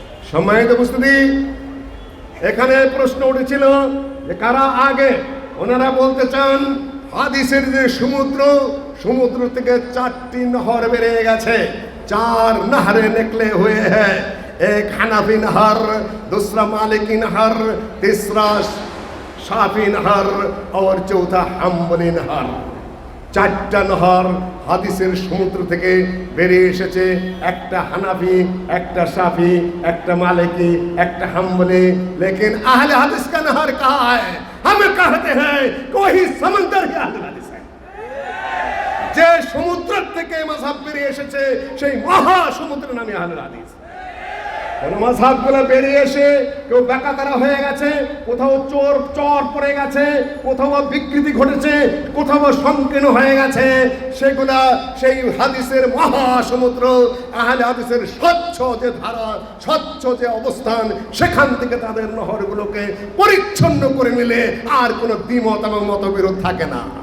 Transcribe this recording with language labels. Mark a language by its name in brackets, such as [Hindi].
[Bangla] সম্মানিত উপস্থিতি, এখানে প্রশ্ন উঠেছিল যে কারা আগে? ওনারা বলতে চান হাদিসের যে সমুদ্র থেকে 4টি নহর বেরিয়ে গেছে, 4 [Hindi] নহরে নিকলে হুয়ে হ্যায়। एक हनफी नहर, दूसरा मालिकी नहर, तीसरा शाफी नहर और चौथा हम्बली नहर। [Bangla] 4টা নহর হাদিসের সমুদ্র থেকে বেরিয়ে এসেছে। একটা হানাফি, একটা শাফি, একটা মালিকি, একটা হাম্বলি। [Hindi] लेकिन अहले हदीस का नहर कहाँ है? हम कहते हैं कोई समंदर ही अहले हदीस है। [Bangla] যে সমুদ্র থেকে মাযহাব বেরিয়ে এসেছে সেই মহা সমুদ্রের নামই আহলে হাদিস। কোন মাযহাবগুলো বেরিয়ে এসে কেউ বেকাতারা হয়ে গেছে, কোথাও চর পড়ে গেছে, কোথাও বিকৃতি ঘটেছে, কোথাও সংকীর্ণ হয়ে গেছে, সেগুলা সেই হাদিসের মহাসমুদ্র, আহলে হাদিসের স্বচ্ছ যে ধারা, স্বচ্ছ যে অবস্থান, সেখান থেকে তাদের নহরগুলোকে পরিচ্ছন্ন করে নিলে আর কোনো দ্বিমত এবং মতবিরোধ থাকে না।